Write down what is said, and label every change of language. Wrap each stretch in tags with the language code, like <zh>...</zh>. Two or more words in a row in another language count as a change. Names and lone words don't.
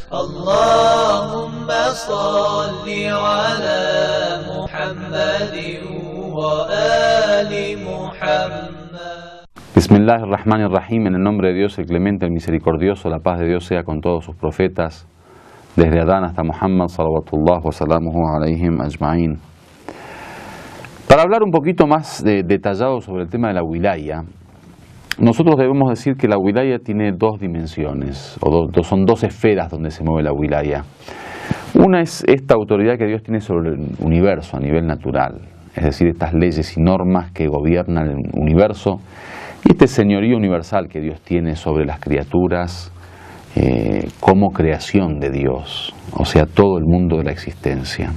<ar>اللهم صل على محمد وآل محمد. Bismillahirrahmanirrahim,</ar> <es>en el nombre de Dios, el clemente, el misericordioso, la paz de Dios sea con todos sus profetas, desde Adán hasta Muhammad,</es> <ar>صلوات الله وسلامه عليهم أجمعين.</ar> <es>Para hablar un poquito más detallado sobre el tema de la wilaya, nosotros debemos decir que la wilaya tiene dos dimensiones, son dos esferas donde se mueve la wilaya. Una es esta autoridad que Dios tiene sobre el universo a nivel natural, es decir, estas leyes y normas que gobiernan el universo, y este señorío universal que Dios tiene sobre las criaturas como creación de Dios, o sea, todo el mundo de la existencia.</es>